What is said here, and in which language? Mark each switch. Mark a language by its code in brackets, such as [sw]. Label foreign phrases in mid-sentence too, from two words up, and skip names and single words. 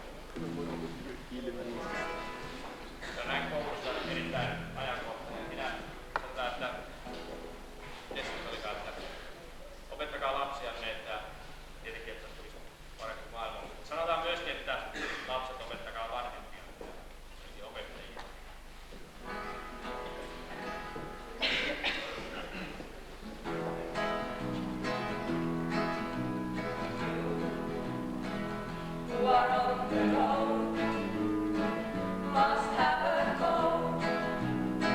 [fi] Se on näin koulussa erittäin ajankohtainen. Minä sanotaan, että dessuttolikaan, että opettakaa lapsianne, että tietenkin, että tulisi paremmin maailmaan. Mutta sanotaan myöskin, että lapset opettakaa vanhempia, eli opettajia. [en] Who are on the road must have a code.